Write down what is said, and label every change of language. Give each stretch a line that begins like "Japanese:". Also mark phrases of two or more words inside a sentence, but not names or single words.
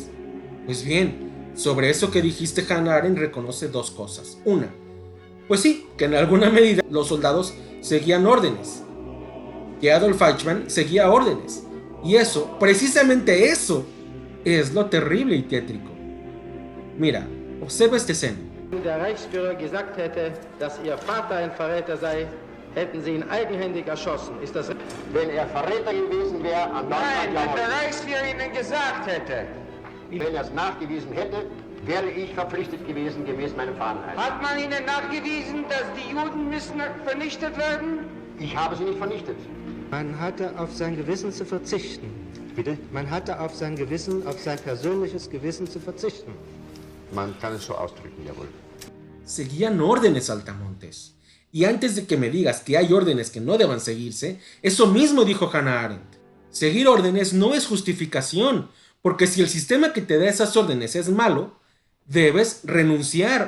Spanish: Pues bien, sobre eso que dijiste, Hannah Arendt reconoce dos cosas. Una, pues sí, que en alguna medida los soldados seguían órdenes, que Adolf Eichmann seguía órdenes, y eso, precisamente eso, Es lo terrible y tétrico. Mira, observa esta escena.
German: Wenn der Reichsführer gesagt hätte, dass Ihr Vater ein Verräter sei, hätten Sie ihn eigenhändig erschossen. Ist das richtig? Wenn er Verräter gewesen wäre, an Deutschland jawohl. Reichsführer Ihnen gesagt hätte. Wenn er es nachgewiesen hätte, wäre ich verpflichtet gewesen, gemäß meinem Fahneneid. Hat man Ihnen nachgewiesen, dass die Juden müssen vernichtet werden? Ich habe sie nicht vernichtet. Man hatte auf sein Gewissen zu verzichten. Bitte? Man hatte auf sein Gewissen, auf sein persönliches Gewissen zu verzichten. Man kann es so ausdrücken, jawohl.
Spanish: Seguían órdenes, Saltamontes. Y antes de que me digas que hay órdenes que no deban seguirse, eso mismo dijo Hannah Arendt. Seguir órdenes no es justificación, porque si el sistema que te da esas órdenes es malo, debes renunciar.